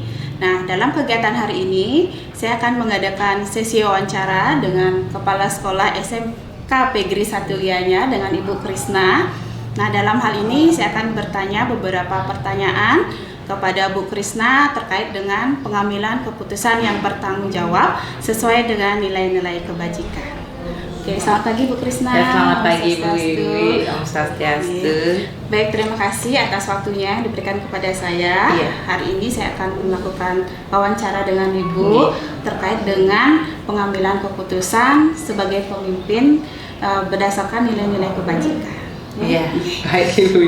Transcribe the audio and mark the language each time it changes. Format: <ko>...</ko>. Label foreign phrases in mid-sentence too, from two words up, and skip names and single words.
<id>Nah, dalam kegiatan hari ini, saya akan mengadakan sesi wawancara dengan Kepala Sekolah SMK Negeri 1 Gianyar dengan Ibu Krisna. Nah, dalam hal ini saya akan bertanya beberapa pertanyaan kepada Bu Krisna terkait dengan pengambilan keputusan yang bertanggung jawab sesuai dengan nilai-nilai kebajikan. Oke, selamat pagi Bu Krisna. Ya, selamat pagi Bu Wiwi.</id> <ban>Om Swastiastu.</ban> <id>Baik, terima kasih atas waktunya yang diberikan kepada saya. Iya. Hari ini saya akan melakukan wawancara dengan Ibu terkait dengan pengambilan keputusan sebagai pemimpin berdasarkan nilai-nilai kebajikan. Iya, baik Ibu.</id>